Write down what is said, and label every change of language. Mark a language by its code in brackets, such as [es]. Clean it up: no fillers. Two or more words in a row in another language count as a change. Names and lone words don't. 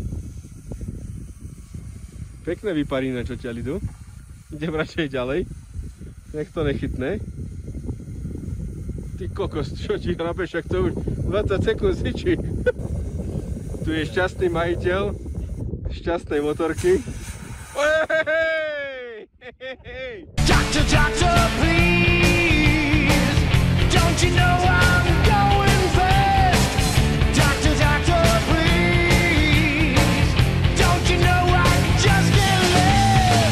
[sk] Pekné vyparíme, čo ťa idú. Idem radšej ďalej. Nech to nechytne. Ty kokos, čo ti hrabeš, ak to už 20 sekúnd sičí. Tu je šťastný majiteľ šťastnej motorky. [en] Doctor, doctor, please, don't you know I'm going fast? Doctor, doctor, please, don't you know I just can't live?